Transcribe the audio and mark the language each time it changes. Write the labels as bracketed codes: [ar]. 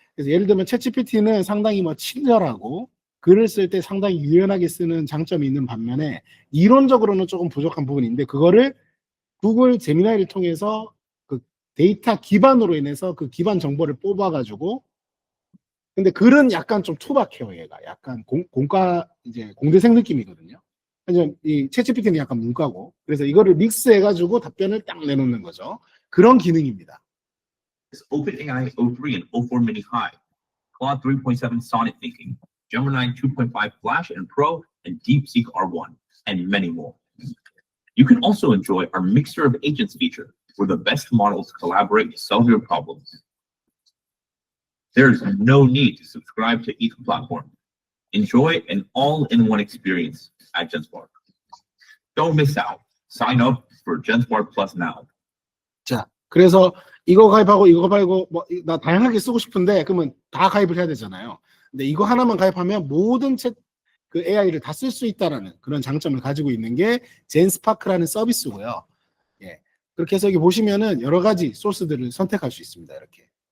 [ko] 그래서 예를 들면 챗GPT는 상당히 뭐 친절하고 글을 쓸 때 상당히 유연하게 쓰는 장점이 있는 반면에 이론적으로는 조금 부족한 부분이 있는데 그거를 구글 제미나이를 통해서 그 데이터 기반으로 인해서 그 기반 정보를 뽑아가지고 근데 글은 약간 좀 투박해요. 얘가 약간 공과 이제 공대생 느낌이거든요. 하지만 이 챗GPT는 약간 문과고 그래서 이거를 믹스해가지고 답변을 딱 내놓는 거죠. 그런 기능입니다. [en] OpenAI 03 and 04 Mini High, Claude 3.7 Sonnet Thinking, Gemini 2.5 Flash and Pro, and DeepSeek R1, and many more. You can also enjoy our Mixture of Agents feature, where the best models collaborate to solve your problems. There is no need to subscribe to each platform. Enjoy an all-in-one experience at GenSpark. Don't miss out. Sign up for GenSpark Plus now. [ko] 자, 그래서 이거 가입하고 이거 가입하고 뭐 나 다양하게 쓰고 싶은데 그러면 다 가입을 해야 되잖아요. 근데 이거 하나만 가입하면 모든 그 AI를 다 쓸 수 있다라는 그런 장점을 가지고 있는 게 젠스파크라는 서비스고요. 예. 그렇게 해서 여기 보시면은 여러 가지 소스들을 선택할 수 있습니다. 이렇게.